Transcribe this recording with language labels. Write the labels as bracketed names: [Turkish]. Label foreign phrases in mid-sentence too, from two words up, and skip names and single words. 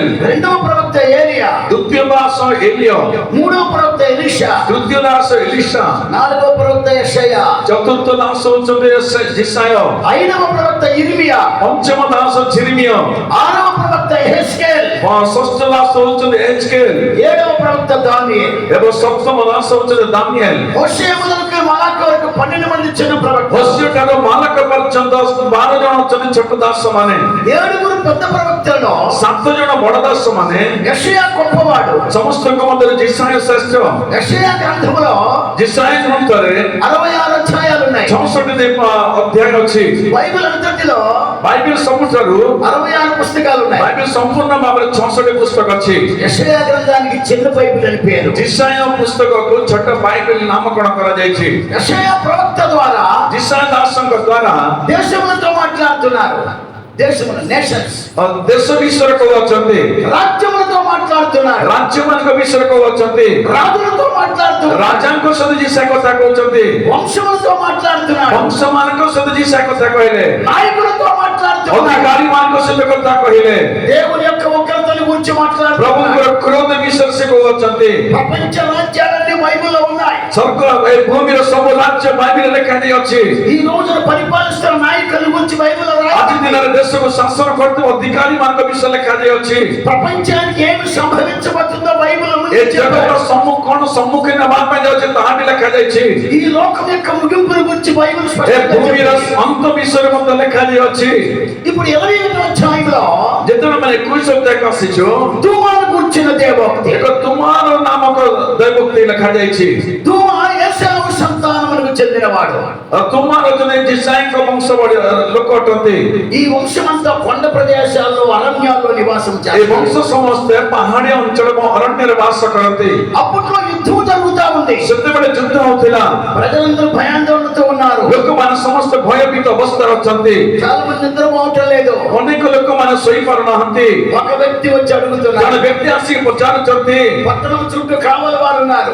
[Telugu] రెండవ ప్రవక్త ఏలియా. [Odia] ଦ୍ୱିତୀୟ ଦାସ ଏଲିୟ। [Telugu] మూడవ ప్రవక్త ఎలీషా. [Odia] ତୃତୀୟ ଦାସ ଏଲିଶା। [Telugu] నాలుగవ ప్రవక్త యెషయా. [Odia] ଚତୁର୍ଥ ଦାସ ହଉଛନ୍ତି ଜିସାୟ। [Telugu] ఐదవ ప్రవక్త ఇర్మియా. [Odia] ପଞ୍ଚମ ଦାସ ଝିରିମିୟ। [Telugu] ఆరవ ప్రవక్త యెహెజ్కేల్. [Odia] ଷଷ୍ଠ ଦାସ ହଉଛନ୍ତି ଏଜ୍କେଲ। [Telugu] ఏడవ ప్రవక్త దానియేల్. [Odia] ଏବଂ ସପ୍ତମ ଦାସ ହଉଛନ୍ତି ଦାନିଏଲ। [Telugu] హోషేయ మొదలుకొని మలాకి వరకు 12 మంది చిన్న ప్రవక్తలు. [Odia] ହୋସିୟ ଠାରୁ ମାଲକ ପର୍ଯ୍ୟନ୍ତ 12 ଜଣ ଅଛନ୍ତି ଛୋଟ ଦାସ ମାନେ। [Telugu] ఏడుగురు పెద్ద ప్రవక్తలలో [Odia] 7 ଜଣ ବଡ ଦାସ ମାନେ। [Telugu] యెషయా గొప్పవాడు. [Odia] ସମସ୍ତଙ୍କ ମଧ୍ୟରେ ଜିସାୟ ଶ୍ରେଷ୍ଠ। [Telugu] యెషయా గ్రంథములో [Odia] ଜିସାୟ ଗ୍ରନ୍ଥରେ [Telugu] 66 అధ్యాయాలు ఉన్నాయి. [Odia] 64 ଅଧ୍ୟାୟ ଅଛି। [Telugu] బైబిల్ అంతటిలో [Odia] ବାଇବେଲ ସବୁଠାରୁ [Telugu] 66 పుస్తకాలు ఉన్నాయి. [Odia] ବାଇବେଲ ସମ୍ପୂର୍ଣ୍ଣ ଭାବରେ 66 ପୁସ୍ତକ ଅଛି। [Telugu] యెషయా గ్రంథానికి చిన్న బైబిల్ అని పేరు. [Odia] ଜିସାୟ ପୁସ୍ତକକୁ ଛୋଟ ବାଇବେଲ ନାମକରଣ କରାଯାଇଛି। [Telugu] యెషయా ప్రవక్త ద్వారా [Odia] ଜିସାୟ ଦାସଙ୍କ ଦ୍ୱାରା [Telugu] దేశములతో మాట్లాడుతున్నారు. దేశముల నేషన్స్. [Odia] ଦେଶ ବିଷୟରେ କହୁଅଛନ୍ତି। [Telugu] రాజ్యములతో మాట్లాడుతున్నారు. [Odia] ରାଜ୍ୟମାନଙ୍କ ବିଷୟରେ କହୁଅଛନ୍ତି। [Telugu] రాజులతో మాట్లాడుతున్నారు. [Odia] ରାଜାଙ୍କ ସହିତ ଜିସା କଥା କହୁଛନ୍ତି। [Telugu] వంశములతో మాట్లాడుతున్నారు. [Odia] ବଂଶମାନଙ୍କ ସହିତ ଜିସା କଥା କହିଲେ। [Telugu] నాయకులతో మాట్లాడుతున్నారు. [Odia] ଅଧିକାରୀମାନଙ୍କ ସହିତ କଥା କହିଲେ। [Telugu] దేవుని యొక్క ఉగ్రతని గురించి మాట్లాడుతున్నారు. [Odia] ପ୍ରଭୁଙ୍କର କ୍ରୋଧ ବିଷୟରେ ସେ କହୁଅଛନ୍ତି। [Telugu] ప్రపంచ రాజ్యాలన్నీ బైబిల్లో ఉన్నాయి. [Odia] ସ୍ୱର୍ଗ ଏ ଭୂମିର ସବୁ ରାଜ୍ୟ ବାଇବେଲରେ ଲେଖାଯାଇଅଛି। [Telugu] ఈ రోజున పరిపాలిస్తున్న నాయకుల గురించి బైబిల్లో [Odia] ଆଜି [Telugu] రాయబడింది. [Odia] ଦିନରେ ଦେଶକୁ ଶାସନ କରୁଥିବା ଅଧିକାରୀମାନଙ୍କ ବିଷୟରେ ଲେଖାଯାଇଅଛି। [Telugu] ప్రపంచానికి ఏమి సంభవించబోతుందో బైబిల్ [Odia] ଏ ଜଗତର କଣ ସମ୍ମୁଖୀନ ହେବା ପାଇଁ ଯାଉଛି ତାହା ବି ଲେଖାଯାଇଛି। [Telugu] ఈ లోకం యొక్క ముగింపుని గురించి బైబిల్ [Odia] ଏ [Telugu] స్పష్టంగా [Odia] ଭୂମିର [Telugu] చెప్తుంది. [Odia] ଅନ୍ତ ବିଷୟରେ ମଧ୍ୟ ଲେଖାଯାଇଅଛି। [Telugu] ఇప్పుడు 21వ అధ్యాయంలో [Odia] ଯେତେବେଳେ ଆମେ 21 ଅଧ୍ୟାୟକୁ ଆସିଛୁ [Telugu] దూమాను గురించిన దేవోక్తి. [Odia] ଏକ ତୁମାର నామକ ଦୈବୋକ୍ତି ଲେଖାଯାଇଛି। [Telugu] దూమా ఏశావు సంతానమునకు చెందినవాడు. [Odia] ତୁମାର ଜଣେ ଜିସାଇଙ୍କ ବଂଶ ଲୋକ ଅଟନ୍ତି। [Telugu] ఈ వంశమంతా కొండ ప్రదేశాల్లో అరణ్యాల్లో నివాసం [Odia] ଏ [Telugu] చేస్తారు. [Odia] ବଂଶ ସମସ୍ତେ ପାହାଡିଆ ଅଞ୍ଚଳ ଏବଂ ଅରଣ୍ୟରେ ବାସ କରନ୍ତି। [Telugu] అప్పట్లో యుద్ధం జరుగుతా ఉంది. [Odia] ସେତେବେଳେ ଯୁଦ୍ଧ ହଉଥିଲା। [Telugu] ప్రజలందరూ భయాందోళనతో ఉన్నారు. [Odia] ଲୋକମାନେ ସମସ୍ତେ ଭୟଭୀତ ଅବସ୍ଥାରେ ଅଛନ୍ତି। [Telugu] చాలా మంది నిద్రపోవటం లేదు. [Odia] ଅନେକ ଲୋକମାନେ ଶୋଇପାରୁନାହାନ୍ତି। [Telugu] ఒక వ్యక్తి వచ్చి అడుగుతున్నారు. [Odia] ଜଣେ ବ୍ୟକ୍ତି ଆସିକି ପଚାରୁଛନ୍ତି। [Telugu] పట్టణం చుట్టూ కావలి వారు ఉన్నారు.